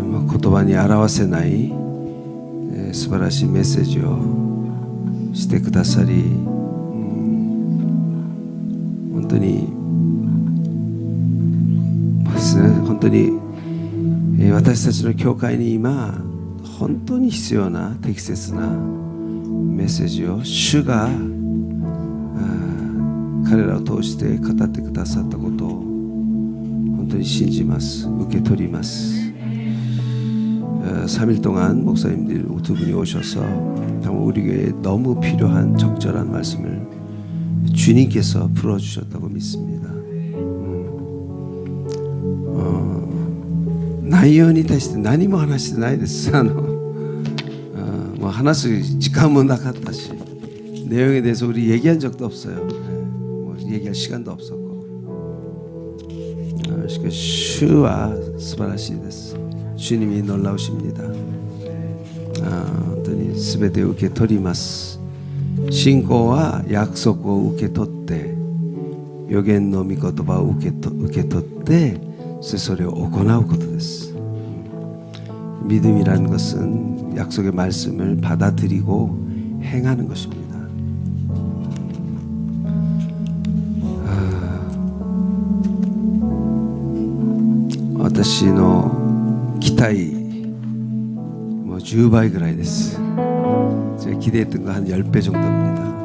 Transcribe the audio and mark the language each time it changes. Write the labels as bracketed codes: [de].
[ja] 言葉に表せない、素晴らしいメッセージをしてくださり、本当にですね、本当に私たちの教会に今本当に必要な適切なメッセージを主が彼らを通して語ってくださったことを本当に信じます。受け取ります。 [ko] 3일 동안 목사님들 두 분이 오셔서 정말 우리에게 너무 필요한 적절한 말씀을 주님께서 풀어주셨다고 믿습니다. [ja] 内容に対して何も話してないです。もう話す時間もなかったし、 [ko] 내용에 대해서 우리 얘기한 적도 없어요. 뭐 얘기할 시간도 없었고. [ja] しかし主は素晴らしいです。 [ko] 主님이 놀라우십니다. [ja] 本当に全てを受け取ります。信仰は約束を受け取って、預言の御言葉を受け取って、それを行うことです。 [ko] 믿음이라는 것은 약속의 말씀을 받아들이고 행하는 것입니다. [ja] 私の期待もう10倍ぐらいです。 [ko] 제가 기대했던 거 한 10배 정도입니다.